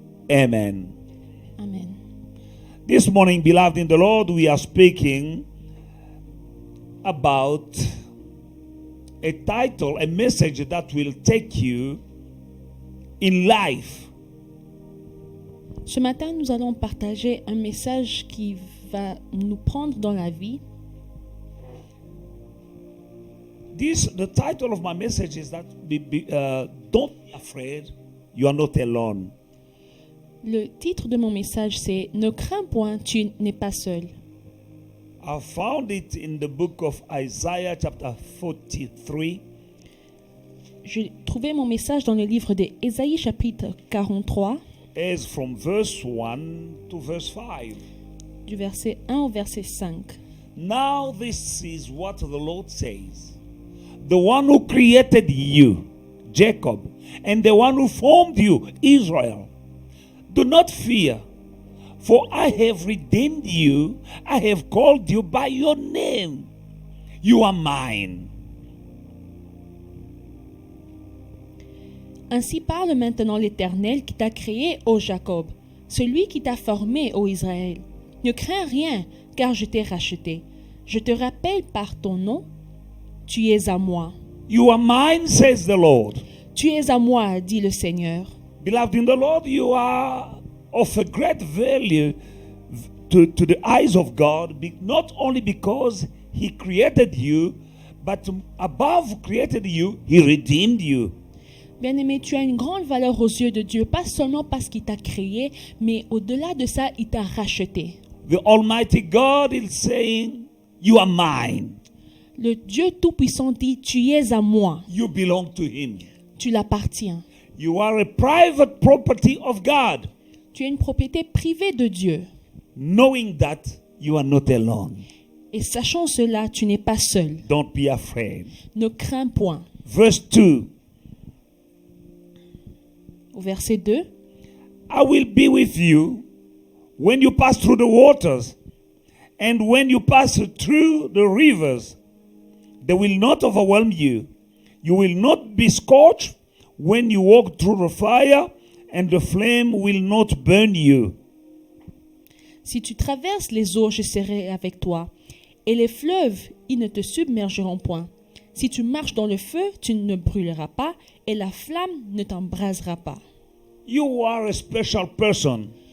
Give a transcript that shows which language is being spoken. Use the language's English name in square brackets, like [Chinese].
[English] Amen. Amen. This morning, beloved in the Lord, we are speaking about a title, a message that will take you in life. [French] Ce matin, nous allons partager un message qui va nous prendre dans la vie. [English] The title of my message is that don't be afraid, you are not alone. [French] Le titre de mon message, c'est « Ne crains point, tu n'es pas seul ». [English] I found it in the book of Isaiah chapter 43. [French] J'ai trouvé mon message dans le livre d'Ésaïe chapitre 43, [English] As from verse 1 to verse 5. [French] du verset 1 au verset 5. [English] Now this is what the Lord says. The one who created you, Jacob, and the one who formed you, Israel. Do not fear, for I have redeemed you. I have called you by your name. You are mine. [French] Ainsi parle maintenant l'Éternel qui t'a créé, ô Jacob, celui qui t'a formé, ô Israël. Ne crains rien, car je t'ai racheté. Je te rappelle par ton nom, tu es à moi. [English] You are mine, says the Lord. [French] Tu es à moi, dit le Seigneur. [English] Beloved in the Lord, you are of a great value to the eyes of God, not only because He created you, but above created you, He redeemed you. [French] Bien-aimé, tu as une grande valeur aux yeux de Dieu, pas seulement parce qu'il t'a créé, mais au-delà de ça, il t'a racheté. [English] The Almighty God is saying, you are mine. [French] Le Dieu Tout-Puissant dit, tu es à moi, [English] You belong to Him. [French] tu l'appartiens. [English] You are a private property of God, [French] Tu es une propriété privée de Dieu. [English] knowing that you are not alone. [French] Et sachant cela, tu n'es pas seul. [English] Don't be afraid. [French] Ne crains point. [English] Verse 2, [French] Au verset 2, [English] I will be with you when you pass through the waters, and when you pass through the rivers, they will not overwhelm you. You will not be scorched when you walk through the fire, and the flame will not burn you. [French] si tu traverses les eaux, je serai avec toi. Et les fleuves, ils ne te submergeront point. Si tu marches dans le feu, tu ne brûleras pas, et la flamme ne t'embrasera pas. [English] You are a special person.